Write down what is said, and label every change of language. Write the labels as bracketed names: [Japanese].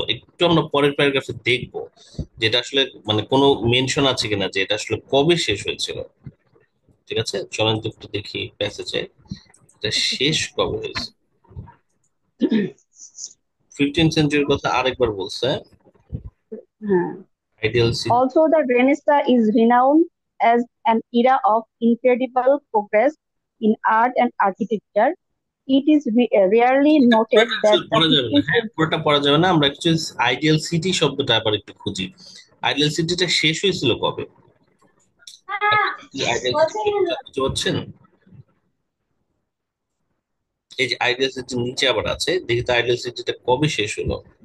[Bangla] একটু আমরা পরের প্যারাগ্রাফে দেখবো যেটা আসলে মানে কোনো মেনশন আছে কিনা যে এটা আসলে কবে শেষ হয়েছিল। ঠিক আছে, চলেন তো একটু দেখি প্যাসেজে এটা শেষ কবে হয়েছে। 15th সেঞ্চুরির কথা আরেকবার বলছে, ideal city. [English] Also, the Renaissance is renowned as an era of incredible progress in art and architecture. It is rarely noted that the [Bangla] পড়া যাবে না, [English] 15th [Bangla] হ্যাঁ পুরোটা পড়া যাবে না, আমরা একটু আইডিয়াল সিটি শব্দটা আবার একটু খুঁজি। আইডিয়াল সিটিটা শেষ হয়েছিল কবে? আইডিয়াল সিটি বুঝতে পারছেন? এই যে আইডিয়াল সিটির নিচে আবার আছে, দেখি তো আইডিয়াল সিটিটা কবে শেষ হলো।